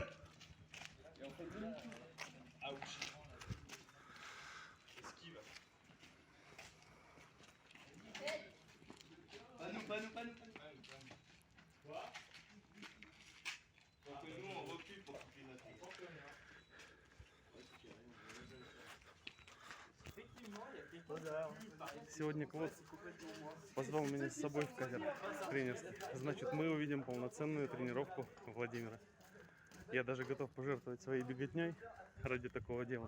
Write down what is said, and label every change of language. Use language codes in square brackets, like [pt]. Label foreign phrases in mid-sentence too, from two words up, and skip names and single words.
[fr] Et on fait le demi-tour. Ouch. Esquive. Pas nous. Quoi? Donc nous, on recule pour couper notre tête. [ru] Сегодня Клод позвал меня с собой в катер тренерский. Значит, мы увидим полноценную тренировку Владимира. Я даже готов пожертвовать своей беготней ради такого дела.